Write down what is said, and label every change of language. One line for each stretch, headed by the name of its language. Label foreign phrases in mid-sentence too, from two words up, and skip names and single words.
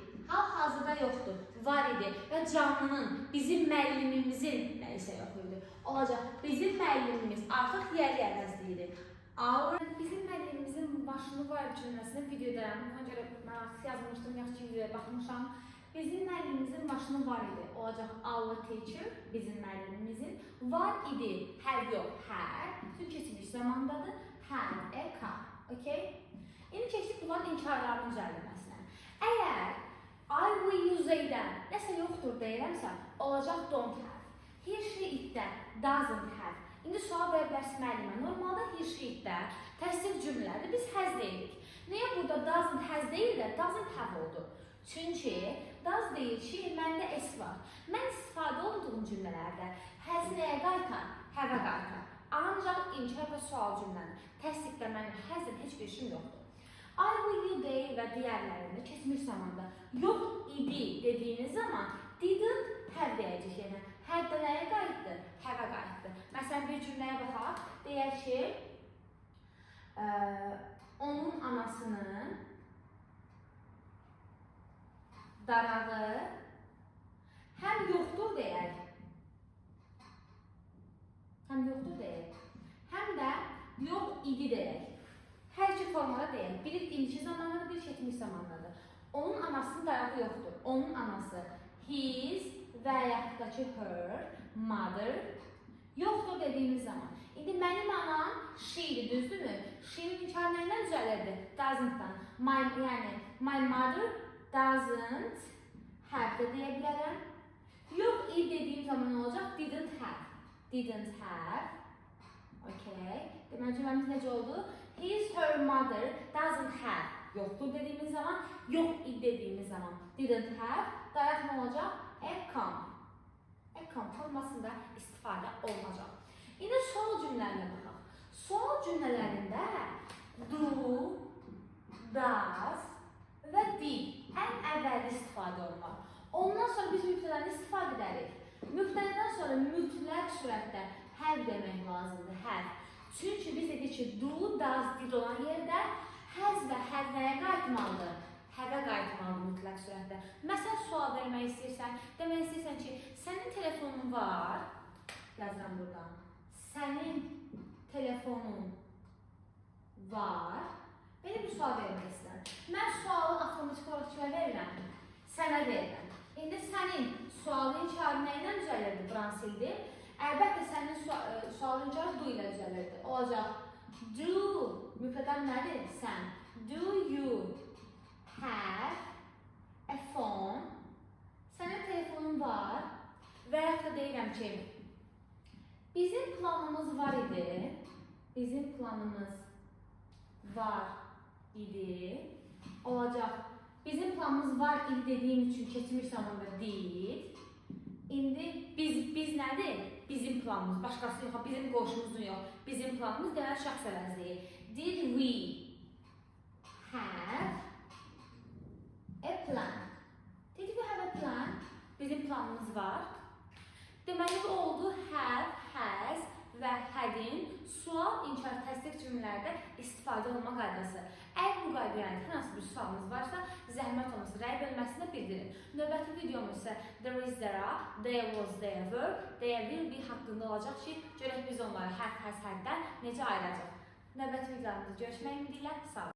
Azerbaijani: Hal-hazırda yoxdur, var idi. Və canlının, bizim müəllimimizin nəyisə yox idi. Olacaq, bizim müəllimimiz artıq yeri əvəzliyidir. Bizim müəllimimizin maşını var cümləsini videoda, buna görə mən yazmışdım, yaxşı videoya baxmışam. Bizim müəllimimizin maşını var idi. Olacaq
English: our teacher,
Azerbaijani: bizim müəllimimizin. Var idi, have yox, had. Çünki keçmiş zamandadır.
English: Had a car. Okay?
Azerbaijani: İndi keçdik bunların inkarlarının düzəldilməsinə. Əgər
English: I, we, you,
Azerbaijani: they-dən nəsə yoxdur deyirəmsə, olacaq
English: don't have. He, she, it-dən doesn't have.
Azerbaijani: İndi sual verə bilərsin müəllimə. Normalda
English: he, she,
Azerbaijani: it-də təsdiq cümlələrdə biz has deyirik. Niyə burada
English: doesn't has
Azerbaijani: deyil də
English: doesn't have
Azerbaijani: oldu? Çünki does deyir ki, məndə s var. Mən istifadə olduğum cümlələrdə has nəyə qaytar? Have-ə qaytar. Ancaq inkar və sual cümlədir. Təsdiqdə mənim hasdən heç bir işim yoxdur.
English: I will you
Azerbaijani: deyil və digərlərində keçmiş zamanda yox idi dediyiniz zaman
English: didn't have
Azerbaijani: deyəcək. Yəni have də nəyə qayıtdı? Have-ə qayıtdı. Məsələn, bir cümləyə baxaq. Deyək ki, onun anasının darağı həm yoxdur deyək. Həm yoxdur deyək. Həm də yox idi deyək. Hər iki formada deyək. Biri indiki zamandadır, biri keçmiş zamandadır. Onun anasının darağı yoxdur. Onun anası his və yaxud da ki
English: her, mother
Azerbaijani: yoxdur dediyimiz zaman. İndi mənim anam she-dir, düzdürmü? She-nin inkar nəyindən düzəlirdi? Doesn't-dan. Yəni,
English: my mother doesn't have
Azerbaijani: də deyə bilərəm. Yox idi dediyim zaman nə olacaq?
English: Didn't have. Didn't have. Okay.
Azerbaijani: Deməli, cümləmiz necə oldu?
English: His, her mother doesn't have.
Azerbaijani: Yoxdur dediyimiz zaman, yox idi dediyimiz zaman.
English: Didn't have.
Azerbaijani: Dayaq nə olacaq? A come. A come formasında istifadə olunacaq. İndi sual cümlələrine baxaq. Sual cümlələrində
English: do, does
Azerbaijani: və did ən əvvəldə istifadə olunur. Ondan sonra biz mübtədəni istifadə edərik. Mübtədədən sonra mütləq surətdə have demək lazımdır, have. Çünki biz dedik ki,
English: do, does, did
Azerbaijani: olan yerdə has və have nəyə qayıtmalıdır? Have-ə qayıtmalıdır mütləq surətdə. Məsələn, sual vermək istəyirsən, demək istəyirsən ki, sənin telefonun var, yazıram buradan. Sənin telefonun var. Belə bir sual vermək istəyirəm. Mən sualı avtomatik olaraq kimə verirəm? Sənə verirəm. İndi sənin sualın inkarı nə ilə düzəlirdi? Bransildi. Əlbəttə, sənin sualın inkarı do ilə düzəlirdi. Olacaq. Do, mübtədən nədir? Sən.
English: Do you have a phone?
Azerbaijani: Sənin telefonun var. Və yaxud da deyirəm ki, bizim planımız var idi. Bizim planımız var idi. Olacaq. Bizim planımız var idi dediyim üçün keçmiş zamanda did. İndi biz nədir? Bizim planımız. Başqası yox, bizim qoşumuzun yox. Bizim planımız deməli şəxs əvəzliyi.
English: Did we have a plan? Did we have a plan?
Azerbaijani: Bizim planımız var. Deməli oldu
English: have, has
Azerbaijani: və had-in sual, inkar, təsdiq cümlələrdə istifadə olma qaydası. Əgər bu qaydaya aid hər hansı bir sualınız varsa, zəhmət olmasa rəy bölməsində bildirin. Növbəti videomuz isə
English: there is, there are, there was, there were, there will be
Azerbaijani: haqqında olacaq ki, görək biz onları
English: have, has,
Azerbaijani: had-dən necə ayıracaq. Növbəti videolarımızda görüşmək ümidilə, sağ olun.